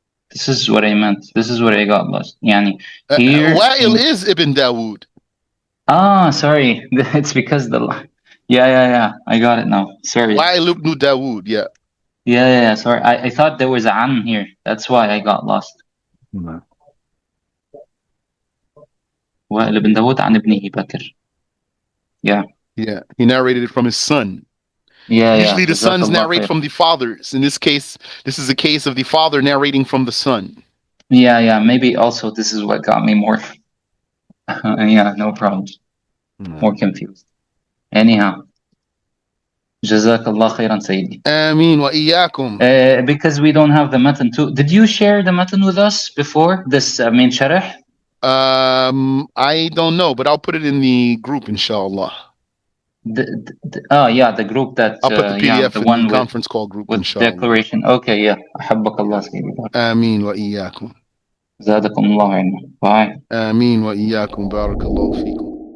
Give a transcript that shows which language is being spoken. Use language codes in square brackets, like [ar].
[en] This is what I meant. This is what I got lost. Yani, here Wa'il is Ibn Dawood. Sorry. It's because yeah. I got it now. Sorry. Wa'il ibn Dawood, yeah. Yeah. Sorry. I thought there was an here. That's why I got lost. [ar] وائل ibn Dawood عن ابنه بكر. [en] Yeah. Yeah, he narrated it from his son. Yeah. Usually the sons narrate from the fathers. In this case, this is a case of the father narrating from the son. Yeah. Maybe also this is what got me more. Yeah, no problem. More confused. Anyhow. [ar] جزاك الله خيرا سيدي. آمين وإياكم. [en] Because we don't have the matan too. Did you share the matan with us before this sharh? I don't know, but I'll put it in the group, inshallah. The group that I'll put the PDF the in one the conference call group, with inshallah. Declaration. Okay, yeah. [ar] أحبك الله سيدي. آمين وإياكم. زادكم الله علما. Bye. آمين وإياكم. بارك الله فيكم.